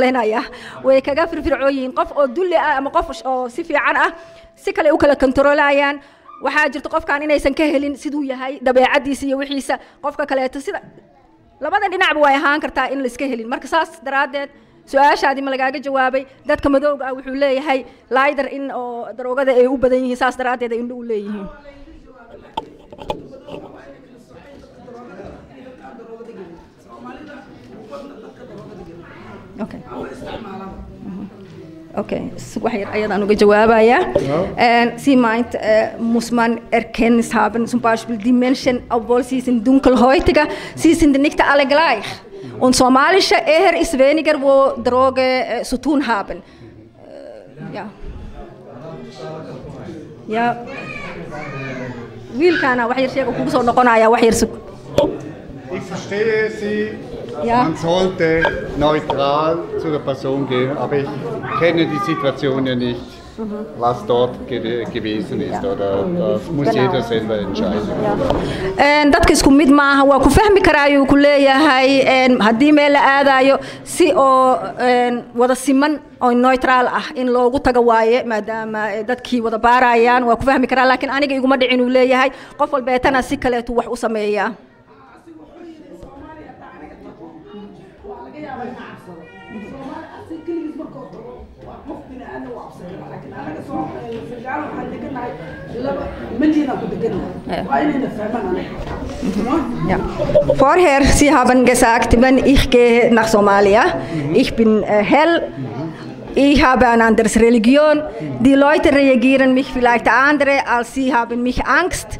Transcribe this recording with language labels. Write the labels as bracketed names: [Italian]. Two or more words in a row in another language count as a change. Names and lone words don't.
[Somali] leeynaya way kaga firfircooyin qof oo dulli ama qof oo si fiican si kale u kala kontrolayaan waxa jirto qofkan inaysan ka helin siduu yahay dabeecadiisa iyo wixiisa qofka kaleeto sida labada dhinacba way ahaan kartaa in la iska helin marka saas daraadeed su'aashaadi ma lagaaga jawaabay dadka madowga wuxuu leeyahay lighter in oo daroogada ay u badan yihiin saas daraadeed ay u leeyihiin okay okay waxay ayadaan uga jawaabayaa [German] sie meint muss man erkenntnis haben zum Beispiel die Menschen obwohl sie sind dunkelhäutiger sie sind nicht alle gleich und somalische eher ist weniger wo Droge zu tun haben ja ja [Somali] wiilkana wax yar sheego kugu soo noqonaya wax yar [German] Ich verstehe Sie, man sollte neutral zu der Person gehen, aber ich kenne die Situation ja nicht, was dort gewesen ist, oder das muss jeder selber entscheiden. [Somali] dadka isku mid maaha waa ku fahmi karaayo ku leeyahay hadii meel la aadayo si oo wada siman oo neutral in loogu tago waaye maadaama dadkii wada baarayaan waa ku fahmi karaa laakiin aniga iguma dhicin uu leeyahay qof walba tan si kale wax u sameeyaa Ja. [German] Vorher, Sie haben gesagt, wenn ich gehe nach Somalia, ich bin hell, ich habe eine andere Religion, die Leute reagieren mich vielleicht andere, als sie haben mich Angst.